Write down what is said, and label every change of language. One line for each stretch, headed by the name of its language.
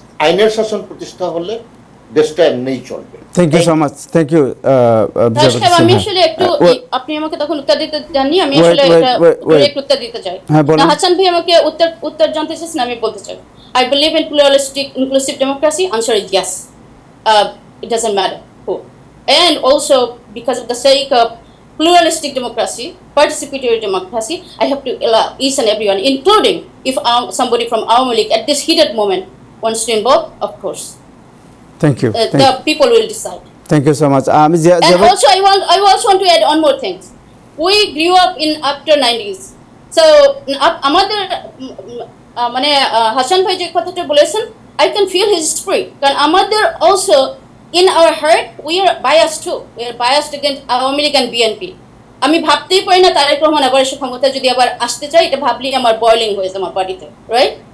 Bangla: আইনের শাসন প্রতিষ্ঠা হলে দেশটা এমনিই চলবে।
English: Thank you so much. Thank you.
Bangla: আমি আসলে একটু, আপনি আমাকে তখন উত্তর দিতে জানি, আমি আসলে একটু উত্তর দিতে চাই। হাসান ভাই আমাকে উত্তর জানতে চাইছেন, আমি বলতে চাই
English: I believe in pluralistic inclusive democracy. Answer is yes. It doesn't matter who. And also because of the sake of pluralistic democracy, participatory democracy, I have to allow each and everyone, including if somebody from Awami League at this heated moment wants to involve, of course. Thank you. The people will decide. Thank you so much. And also I also want to add on more things. We grew up in after 90s. So
Bangla: আমাদের মানে হাসান ভাই যে কথাটা বলেছেন,
English: I can feel his spirit.
Bangla: কারণ আমাদের
English: also in our heart we are biased too. We are biased against Awami League and BNP.
Bangla: আমি ভাবতেই পারি না তারেক রহমান আবার এসে ক্ষমতা যদি আবার আসতে চাই, এটা ভাবলেই আমার বয়লিং হয়ে যায় আমার বডিতে, রাইট?